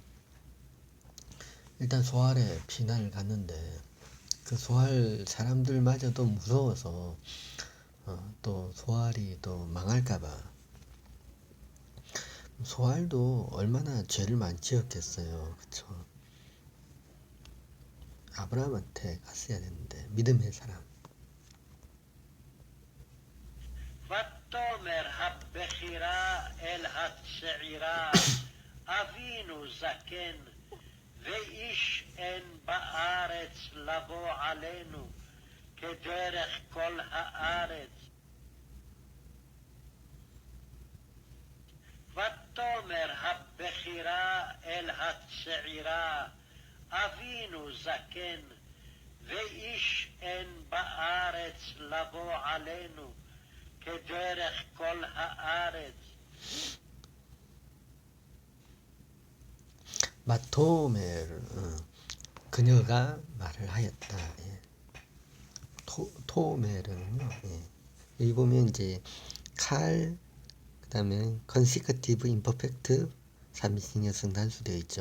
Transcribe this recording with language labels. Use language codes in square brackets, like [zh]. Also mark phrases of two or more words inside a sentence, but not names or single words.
[ko] 일단 소알에 피난을 갔는데 그 소알 사람들마저도 무서워서 또 소알이 또 망할까봐. 소알도 얼마나 죄를 많이 지었겠어요. 그쵸? 아브라함한테 갔어야 되는데, 믿음의 사람. [he] ותאמר הבכירה אל הצעירה, אבינו זקן, ואיש אין בארץ לבוא עלינו, כדרך כל הארץ. ותאמר הבכירה אל הצעירה, אבינו זקן, ואיש אין בארץ לבוא עלינו, כדרך כל הארץ. [ko] 마토멜, 그녀가 말을 하였다. 예. 토멜은요, 예. 여기 보면 이제 칼, 그 다음에 [en] consecutive imperfect [ko] 3인칭 여성 단수 되어 있죠.